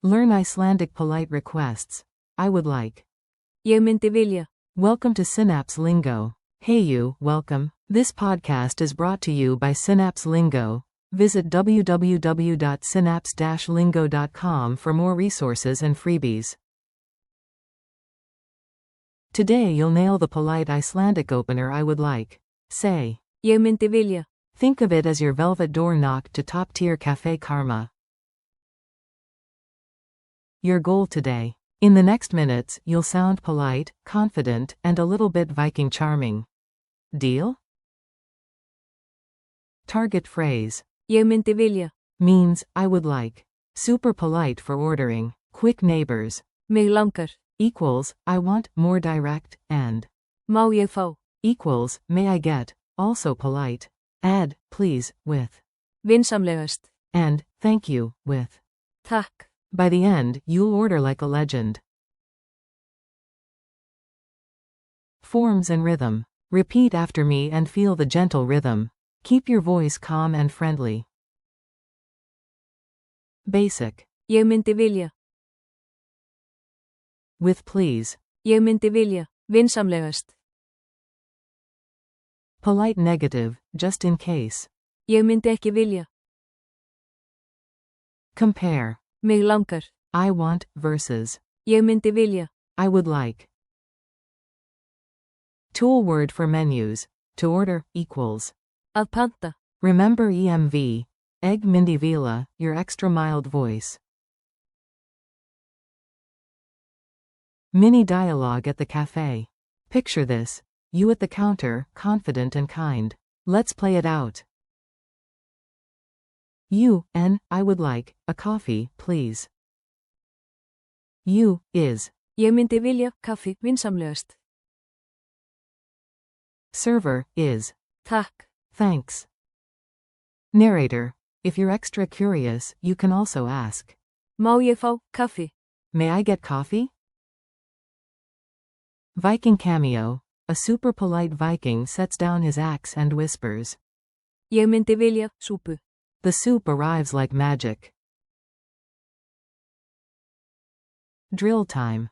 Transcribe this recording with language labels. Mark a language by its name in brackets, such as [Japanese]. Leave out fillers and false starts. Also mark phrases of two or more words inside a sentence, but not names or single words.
[English] Learn Icelandic polite requests. I would like. [Icelandic] Ég myndi vilja. [English] Welcome to Synapse Lingo. Hey you, welcome. This podcast is brought to you by Synapse Lingo. Visit www.synapse-lingo.com for more resources and freebies. Today you'll nail the polite Icelandic opener I would like. Say. [Icelandic] Ég myndi vilja. [English] Think of it as your velvet door knock to top-tier Cafe Karma. Your goal today. In the next minutes, you'll sound polite, confident, and a little bit Viking charming. Deal? Target phrase. [Icelandic] Ég myndi vilja. [English] Means, I would like. Super polite for ordering. Quick neighbors. [Icelandic] Mig langar. [English] Equals, I want, more direct, and. [Icelandic] Má ég fá. [English] Equals, may I get, also polite. Add, please, with. [Icelandic] Vinsamlegast. [English] And, thank you, with. [Icelandic] Takk. [English] By the end, you'll order like a legend. Forms and rhythm. Repeat after me and feel the gentle rhythm. Keep your voice calm and friendly. Basic. [Icelandic] Ég myndi vilja. [English] With please. [Icelandic] Ég myndi vilja. Vinsamlegast. [English] Polite negative, just in case. [Icelandic] Ég myndi ekki vilja. [English] Compare. [Icelandic] Mig langar. [English] I want, versus. [Icelandic] Ég myndi vilja. [English] I would like. Tool word for menus. To order, equals. [Icelandic] Að panta. [English] Remember EMV. Egg Mindy Vila, your extra mild voice. Mini dialogue at the cafe. Picture this. You at the counter, confident and kind. Let's play it out. You, I would like, a coffee, please. You, is. [Icelandic] Ég myndi vilja, kaffi, vinsamlegast. [English] Server, is. [Icelandic] Takk. [English] Thanks. Narrator. If you're extra curious, you can also ask. [Icelandic] Má ég fá, kaffi? [English] May I get coffee? Viking cameo. A super polite Viking sets down his axe and whispers. [Icelandic] Ég myndi vilja, súpu. [English] The soup arrives like magic. Drill time.